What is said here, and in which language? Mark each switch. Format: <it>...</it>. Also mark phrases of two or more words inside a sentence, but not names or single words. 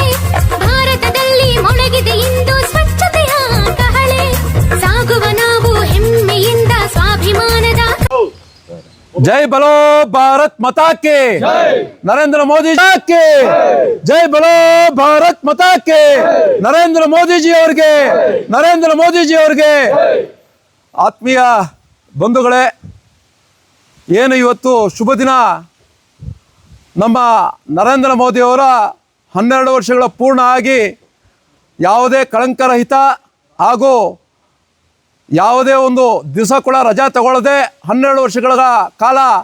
<kn>ಭಾರತದಲ್ಲಿ ಮೊಳಗಿದೆ ಇಂದು ಸ್ವಚ್ಛತೆಯ ಕಹಳೆ, ಸಾಗುವ ನಾವು ಹೆಮ್ಮೆಯಿಂದ ಸ್ವಾಭಿಮಾನದ.</kn> <hi>जय बोलो भारत माता के, नरेंद्र मोदी के जय बोलो भारत माता के, नरेंद्र मोदी जी</hi> <kn>ಅವರಿಗೆ, ನರೇಂದ್ರ ಮೋದಿ ಜಿ ಅವರಿಗೆ. ಆತ್ಮೀಯ ಬಂಧುಗಳೇ, ಏನು ಇವತ್ತು ಶುಭ ದಿನ, ನಮ್ಮ ನರೇಂದ್ರ ಮೋದಿ ಅವರ 12 ವರ್ಷಗಳ ಪೂರ್ಣ ಆಗಿ ಯಾವುದೇ ಕಳಂಕರಹಿತ ಹಾಗೂ ಯಾವುದೇ ಒಂದು ದಿವಸ ಕೂಡ ರಜಾ ತಗೊಳ್ಳದೆ 12 ವರ್ಷಗಳ ಕಾಲ</kn>